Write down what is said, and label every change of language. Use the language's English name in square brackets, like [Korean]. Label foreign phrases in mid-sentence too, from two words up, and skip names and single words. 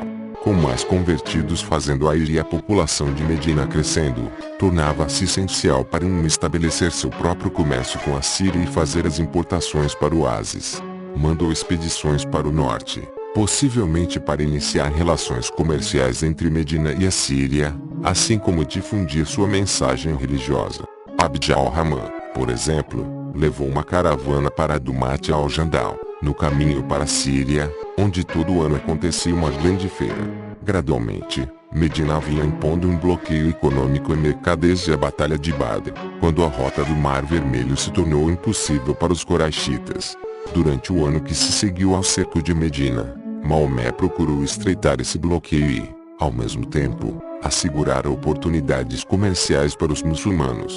[Portuguese] Com mais convertidos fazendo a ilha e a população de Medina crescendo, tornava-se essencial para estabelecer seu próprio comércio com a Síria e fazer as importações para o oásis. Mandou expedições para o norte, possivelmente para iniciar relações comerciais entre Medina e a Síria, assim como difundir sua mensagem religiosa. Abd al-Rahman, por exemplo, levou uma caravana para Dumat al-Jandal, no caminho para a Síria, onde todo ano acontecia uma grande feira. Gradualmente, Medina vinha impondo um bloqueio econômico em Meca desde a Batalha de Badr, quando a rota do Mar Vermelho se tornou impossível para os Quraishitas. Durante o ano que se seguiu ao cerco de Medina, Maomé procurou estreitar esse bloqueio e, ao mesmo tempo, assegurar oportunidades comerciais para os muçulmanos.